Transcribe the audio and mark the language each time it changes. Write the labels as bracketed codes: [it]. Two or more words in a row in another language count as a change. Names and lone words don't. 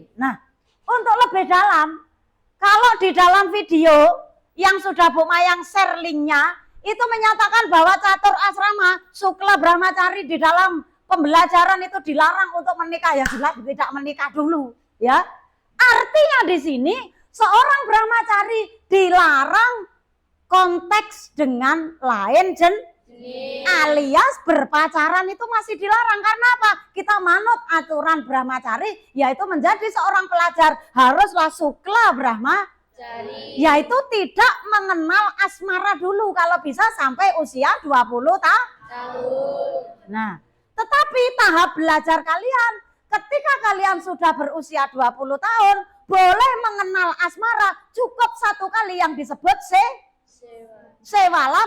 [id] Nah, untuk lebih dalam, kalau di dalam video yang sudah Bu Mayang share linknya, itu menyatakan bahwa catur asrama Sukla Brahmacari di dalam pembelajaran itu dilarang untuk menikah. Ya jelas tidak menikah dulu, ya. Artinya di sini seorang Brahmacari dilarang konteks dengan lain alias berpacaran itu masih dilarang. Karena apa? Kita manut aturan Brahmacari, yaitu menjadi seorang pelajar haruslah Sukla Brahmacari, yaitu tidak mengenal asmara dulu, kalau bisa sampai usia 20 tahun. Nah, tetapi tahap belajar kalian ketika kalian sudah berusia 20 tahun, boleh mengenal asmara, cukup satu kali yang disebut Sewala